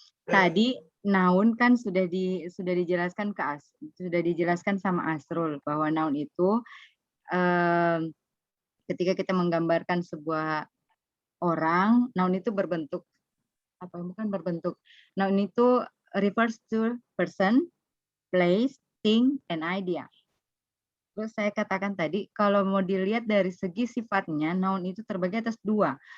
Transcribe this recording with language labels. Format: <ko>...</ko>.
<id>Tadi noun kan sudah dijelaskan sudah dijelaskan sama Asrul bahwa noun itu ketika kita menggambarkan sebuah orang, noun itu berbentuk bukan berbentuk.</id> <en>Noun itu refers to person, place, thing, and idea.</en> <id>Terus saya katakan tadi, kalau mau dilihat dari segi sifatnya, noun itu terbagi atas dua.</id>